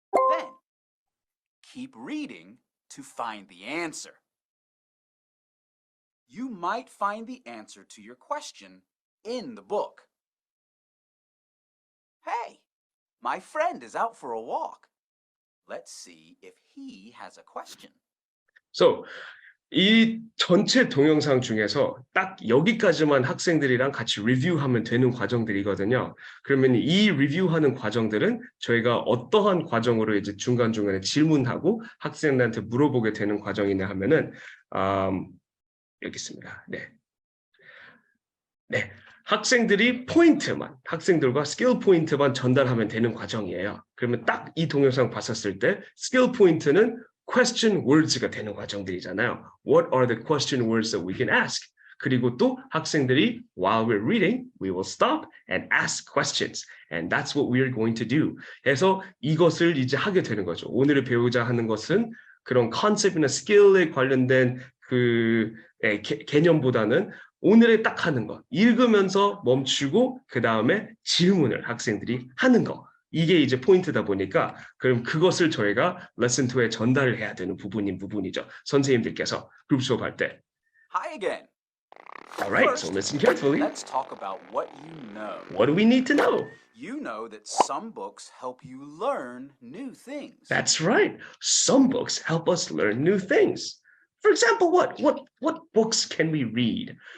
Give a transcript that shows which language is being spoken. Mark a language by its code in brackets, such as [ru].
[en] Then, keep reading to find the answer. You might find the answer to your question in the book. Hey, my friend is out for a walk. Let's see if he has a question. [ko] So, 이 전체 동영상 중에서 딱 여기까지만 학생들이랑 같이 리뷰하면 되는 과정들이거든요. 그러면 이 리뷰하는 과정들은 저희가 어떠한 과정으로 이제 중간중간에 질문하고 학생들한테 물어보게 되는 과정이냐 하면은 여기 있습니다. 네. 학생들이 학생들과 스킬 포인트만 전달하면 되는 과정이에요. 그러면 딱 이 동영상 봤었을 때 스킬 포인트는 question words가 되는 과정들이잖아요. [en] What are the question words that we can ask? [ko] 그리고 또 학생들이 [en] while we're reading, we will stop and ask questions. And that's what we're going to do. [ko] 해서 이것을 이제 하게 되는 거죠. 오늘 배우자 하는 것은 그런 컨셉이나 스킬에 관련된 그 개념보다는 오늘에 딱 하는 거. 읽으면서 멈추고 그 다음에 질문을 학생들이 하는 거. 이게 이제 포인트다 보니까 그럼 그것을 저희가 레슨 2에 전달을 해야 되는 부분이죠. 선생님들께서 그룹 수업할 때. [en] Hi again. All right, so listen carefully. Let's talk about what you know. What do we need to know? You know that some books help you learn new things. That's right. Some books help us learn new things. For example, what books can we read?